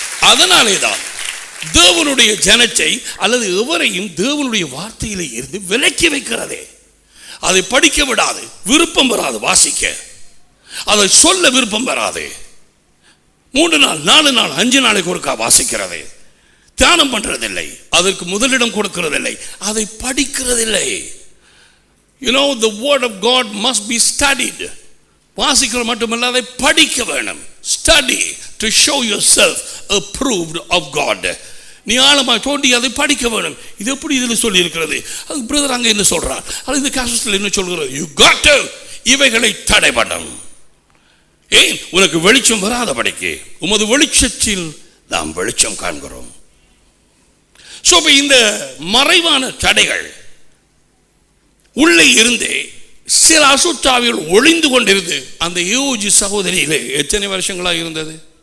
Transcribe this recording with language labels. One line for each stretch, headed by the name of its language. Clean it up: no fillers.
Tamil: அதனாலே தான் தேவனுடைய ஜனத்தை அல்லது எவரையும் தேவனுடைய வார்த்தையிலே இருந்து விலக்கி வைக்கிறதே. அதை படிக்க விடாது, விருப்பம் வராது வாசிக்க, அதை சொல்ல விருப்பம் வராது. 3 நாள் 4 நாள் 5 நாளைக்கு ஒருக்கா வாசிக்கிறது, தியானம் பண்றதில்லை, அதற்கு முதலிடம் கொடுக்கிறதில்லை, அதை படிக்கிறதில்லை.
English: You know, the word of God must be studied.
Tamil: வாசிக்கிற மட்டுமல்ல, அதை படிக்க வேணும்.
English: Study to show yourself approved of God.
Tamil: நீ ஆழமாக தோண்டி அதை படிக்க வேணும். இது எப்படி இதில் சொல்லி இருக்கிறது? அது பிரதர் அங்கே என்ன சொல்றார், அது இந்த காசத்தில் என்ன சொல்கிறது?
English: You got to
Tamil: இவைகளை தடை பண்ணணும். ஏன்? உனக்கு வெளிச்சம் வராதபடிக்கு. உமது வெளிச்சத்தில் நாம் வெளிச்சம் காண்கிறோம். சோ இந்த மறைவான தடைகள் உள்ளே இருந்து சில அசுத்தாவிகள் ஒளிந்து கொண்டிருந்து அந்த யோஜி சகோதரியிலே எத்தனை வருஷங்களாக இருந்தது?